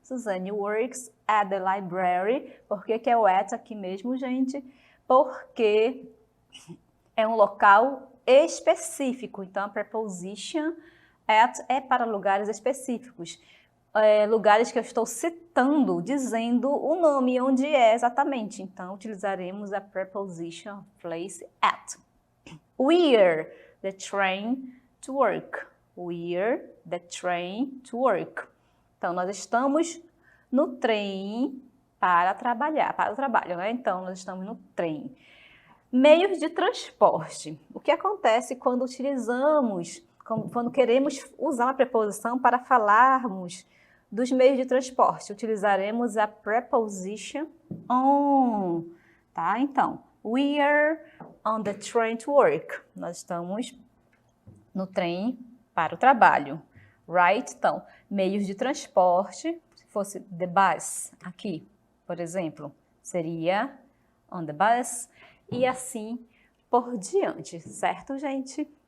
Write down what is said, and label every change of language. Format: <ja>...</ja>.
<en>Suzanne works at the library.</en> <pt>Por que é o at aqui mesmo, gente? Porque é um local específico. Então a preposition At é para lugares específicos, lugares que eu estou citando, dizendo o nome, onde é exatamente. Então, utilizaremos a preposition place at.</pt> <en>We're the train to work. We're the train to work.</en> <pt>Então, nós estamos no trem para trabalhar, para o trabalho, né? Então, nós estamos no trem. Meios de transporte. O que acontece quando utilizamos, quando queremos usar uma preposição para falarmos dos meios de transporte? Utilizaremos a preposition on, tá?</pt> <en>Então, we are on the train to work.</en> <pt>Nós estamos no trem para o trabalho, right? Então, meios de transporte, se fosse the bus, aqui, por exemplo, seria</pt> <en>on the bus,</en> <pt>e assim por diante, certo, gente?</pt>